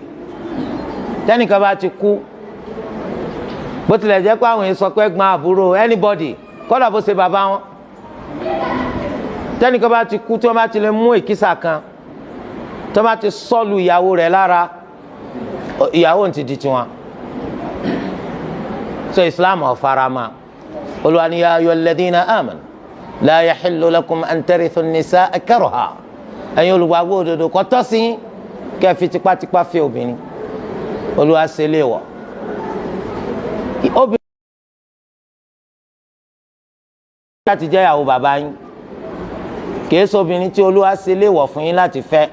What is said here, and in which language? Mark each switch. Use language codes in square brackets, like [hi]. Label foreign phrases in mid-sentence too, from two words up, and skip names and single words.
[yo] tẹ́nìkan bá ti kú, bó tilẹ̀ jẹ́ pé àwọn èèyàn sọ pé ẹ̀gbọ́n àbúrò anybody kọ́dà bó ṣe bàbá wọn, tẹ́nìkan bá ti kú tí wọ́n bá ti lè mú èkísà kan tí wọ́n bá ti sọ́ọ̀lù ìyàwó rẹ̀ lára, ìyàwó ti di tiwọn. so Islam ò faramọ́. Olúwa ní [ar] يا أيها الذين آمنوا لا يحل لكم أن ترثوا النساء كرها. [yo] ẹ̀yin olùgbàgbọ́ òdodo kò tọ́ sí kẹ́ fi tipátipá fẹ́ obìnrin. Olúwa ṣe léèwọ̀. obìnrin láti jẹ́ ìyàwó bàbá yín kìí ṣe obìnrin tí Olúwa ṣe léèwọ̀ fún yín láti fẹ́.